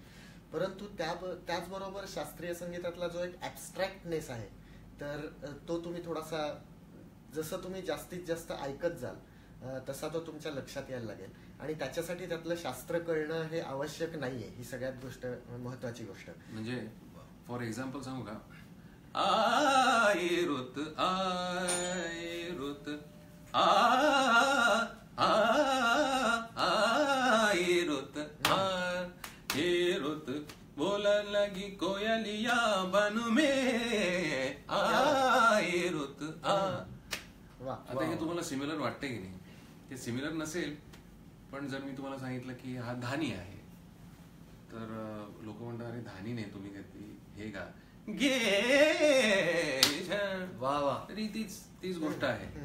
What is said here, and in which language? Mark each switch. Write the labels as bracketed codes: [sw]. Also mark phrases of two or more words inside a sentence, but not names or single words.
[mr] परंतु त्याचबरोबर शास्त्रीय संगीतातला जो एक ऍबस्ट्रॅक्टनेस आहे, तर तो तुम्ही थोडासा, जसं तुम्ही जास्तीत जास्त ऐकत जाल तसा तो तुमच्या लक्षात यायला लागेल. आणि त्याच्यासाठी त्यातलं शास्त्र कळणं हे आवश्यक नाहीये. ही सगळ्यात महत्वाची गोष्ट. [hi] म्हणजे [en] for example [mr] सांगू का, [hi] आय रुत आय रुत आय रुत आय रुत बोलन लगी कोयलिया बन में आय रुत आ. [mr] आता हे तुम्हाला सिमिलर वाटतंय की नाही? ते सिमिलर नसेल, पण जर मी तुम्हाला सांगितलं की हा धानी आहे, तर लोक म्हणतात अरे धानी नाही, तुम्ही घेतली हे गा गे, वा वा, तरी तीच गोष्ट आहे.